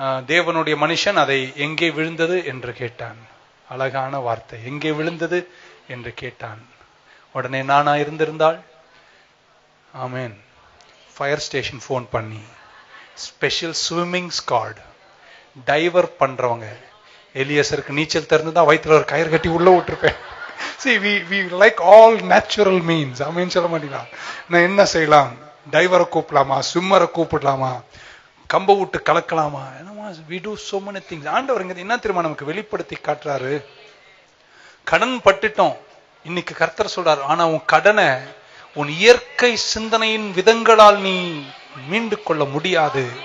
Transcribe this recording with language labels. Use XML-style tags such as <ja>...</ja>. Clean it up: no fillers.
<ta>தேவனுடைய மனுஷன் அதை எங்கே விழுந்தது என்று கேட்டான். அழகான வார்த்தை, எங்கே விழுந்தது என்று கேட்டான். உடனே நானா இருந்திருந்தால், ஆமென், ஃபயர் ஸ்டேஷன் போன் பண்ணி ஸ்பெஷல் ஸ்விம்மிங் ஸ்குவாட், டைவர் பண்றவங்க, எலியசருக்கு நீச்சல் தெரிஞ்சுதான் வயிற்றுல ஒரு கயிறு கட்டி உள்ள விட்டுருப்பேன்.</ta> <en>See, we like all natural means.</en> <ta>ஆமென் சொல்ல மாட்டீங்களா? நான் என்ன செய்யலாம்? டைவரை கூப்பிடலாமா, ஸ்விம்மரை கூப்பிடலாமா, கம்ப விட்டு கலக்கலாமா?</ta> <en>We do so many things.</en> <ta>ஆண்டவர் என்ன தெரியுமா நமக்கு வெளிப்படுத்தி காட்டுறாரு? கடன் பட்டுட்டோம். இன்னைக்கு கர்த்தர் சொல்றாரு, ஆனா உன் கடனை உன் இயற்கை சிந்தனையின் விதங்களால் நீ மீண்டு கொள்ள முடியாது.</ta>